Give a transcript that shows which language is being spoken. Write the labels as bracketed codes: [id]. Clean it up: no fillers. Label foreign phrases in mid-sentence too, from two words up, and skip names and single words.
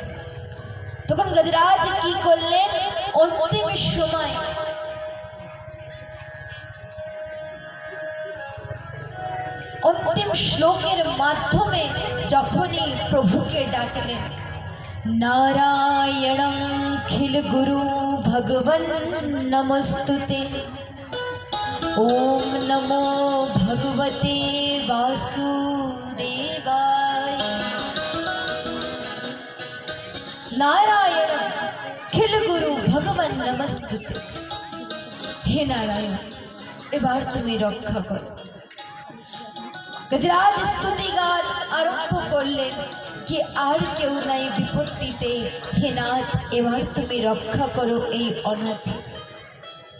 [bn] তখন গজরাজ কি করলেন, অন্তিম সময় অন্তিম শ্লোকের মাধ্যমে যখনই প্রভুকে ডাকলেন, [sa] নারায়ণং খিল গুরু ভগবন নমস্তুতে, ওম নমো ভগবতে বাসুদেবায়। নারায়ণ খিল গুরু ভগবান নমস্তুতে। [bn] হে নারায়ণ, এবার তুমি রক্ষা করো। গজরাজ স্তুতিগান আরম্ভ করলেন कि আর কেউ নাই বিপত্তিতে, হে নাথ এবার তুমি রক্ষা করো এই অনাথ।